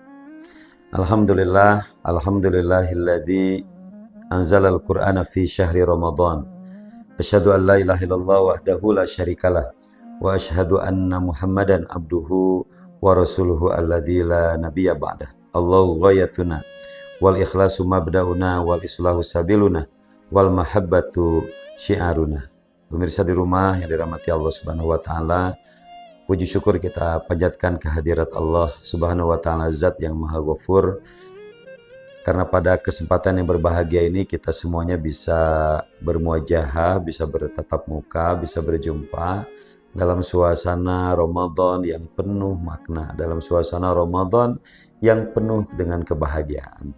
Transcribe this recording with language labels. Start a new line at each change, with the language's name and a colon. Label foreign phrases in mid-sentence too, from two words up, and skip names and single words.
Arabic: الحمد لله الذي أنزل القرآن في شهر رمضان. أشهد أن لا إله إلا الله وحده لا شريك له وأشهد أن محمدا عبده ورسوله الذي لا نبي بعده. الله غايتنا والإخلاص مبدؤنا والإصلاح سبيلنا والمحبة شعارنا.
Indonesian: Pemirsa di rumah yang dirahmati Allah
Arabic: سبحانه وتعالى,
Indonesian: puji syukur kita panjatkan kehadirat Allah
Arabic: سبحانه وتعالى,
Indonesian: Zat yang Maha Ghafur. Karena pada kesempatan yang berbahagia ini kita semuanya bisa bermuajahah, bisa bertatap muka, bisa berjumpa dalam suasana Ramadan yang penuh makna, dalam suasana Ramadan yang penuh dengan kebahagiaan.